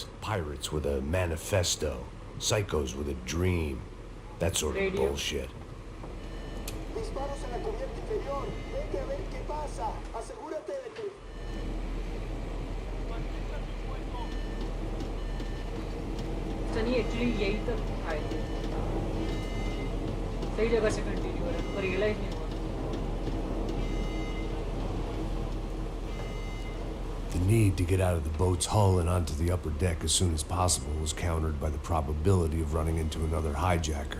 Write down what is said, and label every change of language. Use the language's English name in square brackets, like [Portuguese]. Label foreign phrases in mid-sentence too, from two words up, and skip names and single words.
[English] Pirates with a manifesto. Psychos with a dream. That sort of bullshit. [Spanish] Disparos en la cubierta inferior. Vete a ver qué pasa. Asegúrate de que... [Hindi] सनी एक्चुअली यही तक आए थे, सही जगह से कंटिन्यू हो रहा है, पर रियलाइज नहीं हुआ। [English] The need to get out of the boat's hull and onto the upper deck as soon as possible was countered by the probability of running into another hijacker.